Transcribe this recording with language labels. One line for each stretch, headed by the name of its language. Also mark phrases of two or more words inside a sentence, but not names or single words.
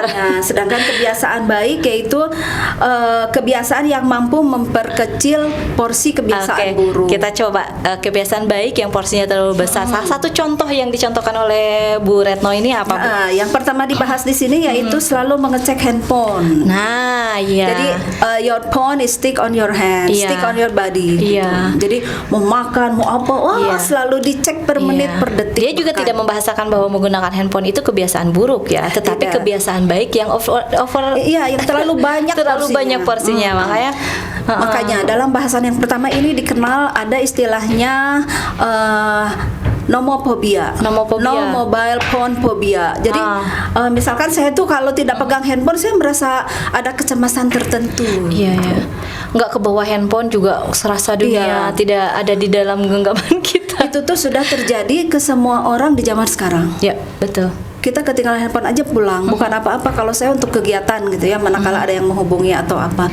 Indonesian: Sedangkan kebiasaan baik yaitu kebiasaan yang mampu memperkecil porsi kebiasaan buruk. Kita coba kebiasaan baik yang porsinya terlalu besar. Salah satu contoh yang dicontohkan oleh Bu Retno ini apa, Bu? Yang pertama dibahas di sini yaitu selalu mengecek handphone. Nah, iya.
English: Jadi your phone is stick on your hand,
Indonesian: Iya.
English: stick on your body.
Indonesian: Iya. Gitu. Jadi mau makan, mau apa, wah Iya. selalu dicek per menit, per detik. Dia juga bahkan. tidak membahasakan bahwa menggunakan handphone itu kebiasaan buruk ya, tetapi Tidak. kebiasaan baik yang Iya, yang terlalu banyak terlalu banyak porsinya. Makanya dalam bahasan yang pertama ini dikenal ada istilahnya nomophobia. Nomophobia.
English: No mobile phone phobia.
Indonesian: Jadi misalkan saya tuh kalau tidak pegang handphone saya merasa ada kecemasan tertentu. Iya, iya. Nggak ke bawah handphone juga serasa dunia Iya. tidak ada di dalam genggaman kita. Itu tuh sudah terjadi ke semua orang di zaman sekarang. Ya, betul. Kita ketinggalan handphone aja pulang, bukan apa-apa kalau saya untuk kegiatan gitu ya, manakala ada yang menghubungi atau apa.